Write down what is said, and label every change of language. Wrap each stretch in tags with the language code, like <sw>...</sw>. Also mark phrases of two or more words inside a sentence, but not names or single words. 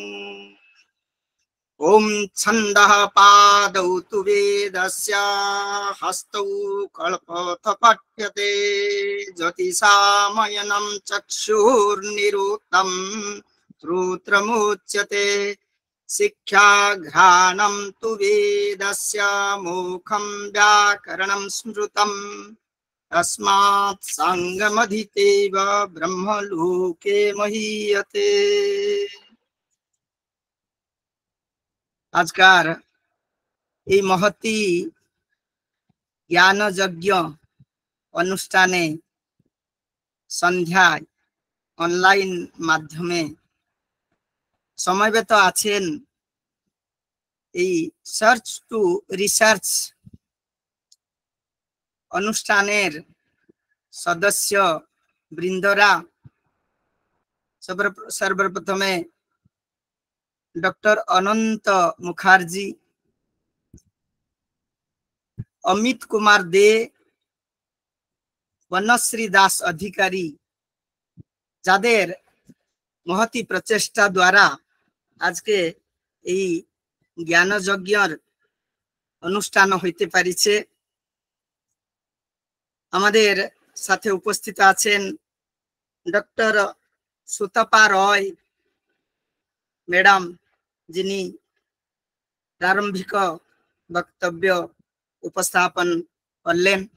<sa>ॐ छन्दः पादौ तु वेदस्य हस्तौ कल्पथ पठ्यते ज्योतिषामयनं चक्षुर्निरुक्तं श्रोत्रमुच्यते शिक्षाघ्राणं तु वेदस्य मुखं व्याकरणं स्मृतं तस्मात् संगमधितेव ब्रह्मलोके महीयते।</sa> <bn>आजकार এই মহতি জ্ঞান যজ্ঞ অনুষ্ঠানে সন্ধ্যায় অনলাইন মাধ্যমে সমবেত আছেন এই সার্চ টু রিসার্চ অনুষ্ঠানের সদস্য বৃন্দরা। সর্বপ্রথমে डॉक्टर अनंत मुखार्जी, अमित कुमार दे, वनश्री दास अधिकारी যাদের মহতি প্রচেষ্টা দ্বারা আজকে এই জ্ঞান যজ্ঞর অনুষ্ঠান হইতে পারিছে। আমাদের সাথে উপস্থিত আছেন ডক্টর সুতপা রয় ম্যাডাম, যিনি প্রারম্ভিক বক্তব্য উপস্থাপন করলেন।</bn>